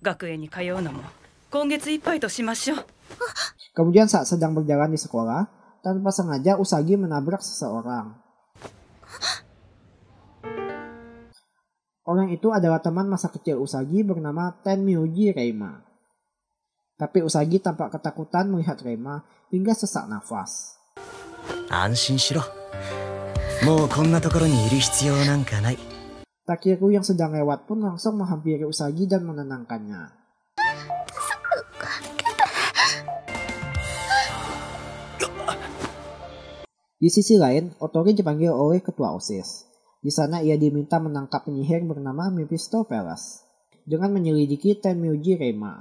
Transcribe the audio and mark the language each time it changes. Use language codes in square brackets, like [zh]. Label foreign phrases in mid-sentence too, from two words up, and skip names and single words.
[id] Kemudian saat sedang berjalan di sekolah, tanpa sengaja Usagi menabrak seseorang. Orang itu adalah teman masa kecil Usagi bernama Tenmyuji Reima. Tapi Usagi tampak ketakutan melihat Reima hingga sesak nafas. [ja] 安心しろ。もうこんなところにいる必要なんかない。 [id] Takeru yang sedang lewat pun langsung menghampiri Usagi dan menenangkannya. Di sisi lain, Otori dipanggil oleh ketua OSIS. Di sana ia diminta menangkap penyihir bernama Mephistopheles dengan menyelidiki Tenmyuji Reima.